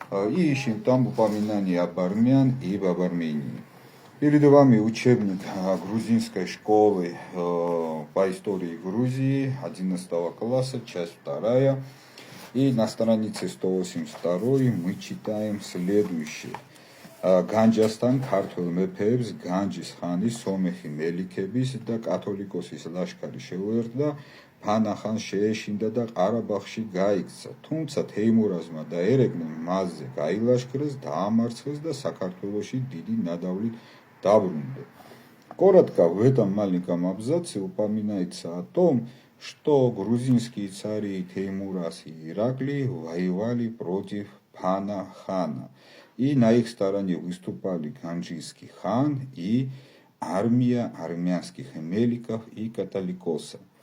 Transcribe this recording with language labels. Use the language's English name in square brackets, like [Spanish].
[Russian] И ищем там упоминания об армян и об Армении. Перед вами учебник грузинской школы по истории Грузии 11 класса, часть 2. И на странице 182 мы читаем следующее. [Georgian] განჯასთან ქართულ მეფეებს განჯის ხანის სომეხი მელიქების და კათოლიკოსის ლაშქარი შეუერთდა, ფანა-ხანს შეეშინდა და ყარაბაღში გაიქცა, თუმცა თეიმურაზმა და ერეკლემ მასზე გაილაშქრეს, დაამარცხეს და საქართველოში დიდი ნადავლით დაბრუნდა. [Russian] Коротко в этом маленьком абзаце упоминается о том, что грузинские цари Теймураз и Ираклий воевали против Пана-хана. И на их стороне выступали Ганджийский хан и армия армянских меликов и католикосов.